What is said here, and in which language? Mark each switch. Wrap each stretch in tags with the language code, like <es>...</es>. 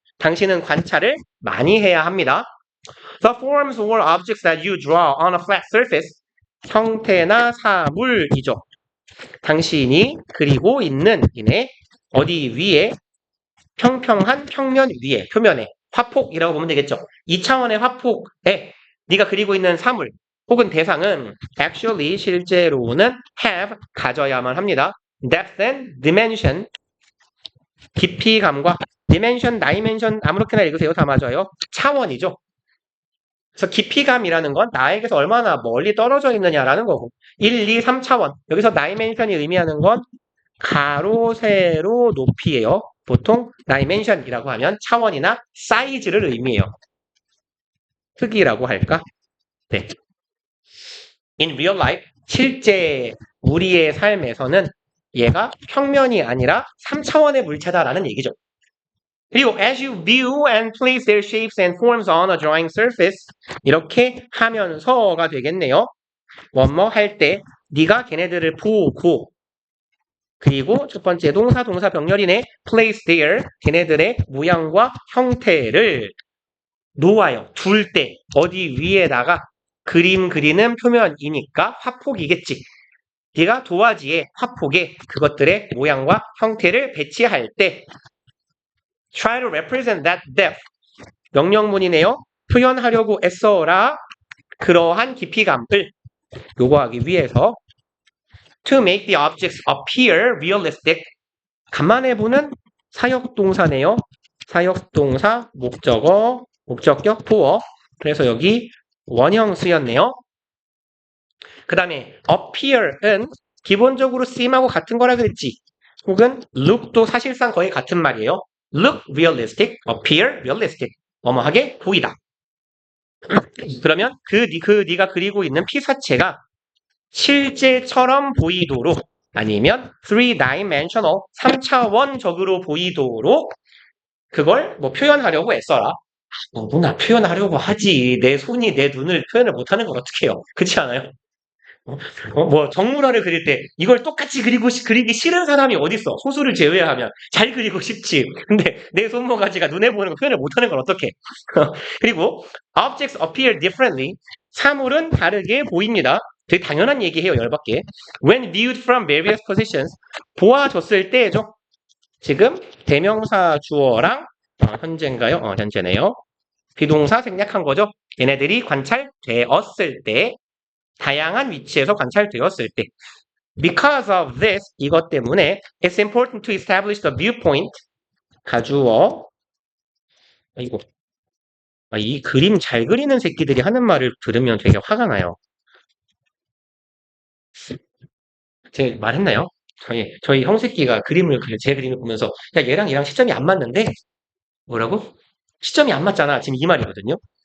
<ko>당신은 관찰을 많이 해야 합니다.</ko> <en>The forms or objects that you draw on a flat surface,</en> <ko>형태나 사물이죠. 당신이 그리고 있는 이네 어디 위에, 평평한 평면 위에, 표면에, 화폭이라고 보면 되겠죠. 2차원의 화폭에 네가 그리고 있는 사물 혹은 대상은</ko> <en>actually,</en> <ko>실제로는 have, 가져야만 합니다.</ko> <en>depth and dimension,</en> <ko>깊이감과 dimension 아무렇게나 읽으세요. 다 맞아요. 차원이죠. 그래서 깊이감이라는 건 나에게서 얼마나 멀리 떨어져 있느냐라는 거고, 1, 2, 3차원. 여기서 dimension이 의미하는 건 가로, 세로, 높이예요. 보통 dimension이라고 하면 차원이나 사이즈를 의미해요. 크기라고 할까? 네.</ko> <en>In real life,</en> <ko>실제 우리의 삶에서는 얘가 평면이 아니라 3차원의 물체다라는 얘기죠.</ko> <en>그리고 as you view and place their shapes and forms on a drawing surface,</en> <ko>이렇게 하면서가 되겠네요. 뭐뭐 할 때 네가 걔네들을 보고, 그리고 첫 번째 동사 병렬이네.</ko> <en>place their,</en> <ko>걔네들의 모양과 형태를 놓아요. 둘 때 어디 위에다가, 그림 그리는 표면이니까 화폭이겠지. 네가 도화지에, 화폭에 그것들의 모양과 형태를 배치할 때</ko> <en>try to represent that depth,</en> <ko>명령문이네요. 표현하려고 애써라. 그러한 깊이감을 요구하기 위해서</ko> <en>to make the objects appear realistic,</en> <ko>간만에 보는 사역동사네요. 사역동사, 목적어, 목적격, 보어. 그래서 여기 원형 쓰였네요. 그 다음에 appear은 기본적으로 seem하고 같은 거라 그랬지. 혹은 look도 사실상 거의 같은 말이에요.</ko> <en>look realistic, appear realistic.</en> <ko>뭐뭐하게 보이다. 그러면 네가 그리고 있는 피사체가 실제처럼 보이도록, 아니면 3-dimensional, 3차원적으로 보이도록 그걸 뭐 표현하려고 애써라. 누구나 표현하려고 하지. 내 손이 내 눈을 표현을 못하는 걸 어떻게 해요? 그렇지 않아요? 뭐 정물화를 그릴 때 이걸 똑같이 그리기 싫은 사람이 어딨어? 소수를 제외하면 잘 그리고 싶지. 근데 내 손모가지가 눈에 보이는 거 표현을 못하는 걸 어떡해? 그리고</ko> <en>objects appear differently,</en> <ko>사물은 다르게 보입니다. 되게 당연한 얘기해요. 열받게.</ko> <en>When viewed from various positions,</en> <ko>보아졌을 때죠. 지금 대명사 주어랑 현재인가요? 현재네요. 비동사 생략한 거죠. 얘네들이 관찰되었을 때, 다양한 위치에서 관찰되었을 때.</ko> <en>because of this,</en> <ko>이것 때문에</ko> <en>it's important to establish the viewpoint.</en> <ko>가주어. 아이고. 이 그림 잘 그리는 새끼들이 하는 말을 들으면 되게 화가 나요. 제가 말했나요? 저희 형 새끼가 제 그림을 보면서, 야, 얘랑 시점이 안 맞는데? 뭐라고? 시점이 안 맞잖아. 지금 이 말이거든요.</ko>